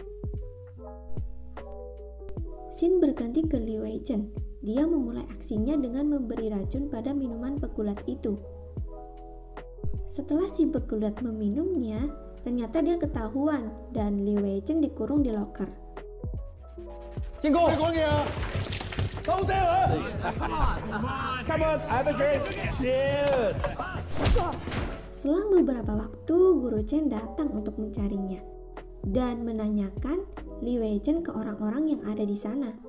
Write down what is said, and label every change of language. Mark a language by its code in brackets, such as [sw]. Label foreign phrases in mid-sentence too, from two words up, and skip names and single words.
[id] Scene berganti ke Li Weichen. Dia memulai aksinya dengan memberi racun pada minuman pegulat itu. Setelah si pegulat meminumnya, ternyata dia ketahuan dan Li Weichen dikurung di loker. [yue] 建哥，你講嘢啊！收聲啊 ！ [en] Come on, have a drink. [yue] Cheers. [id] Selang beberapa waktu, Guru Chen datang untuk mencarinya dan menanyakan Li Weichen ke orang-orang yang ada di sana.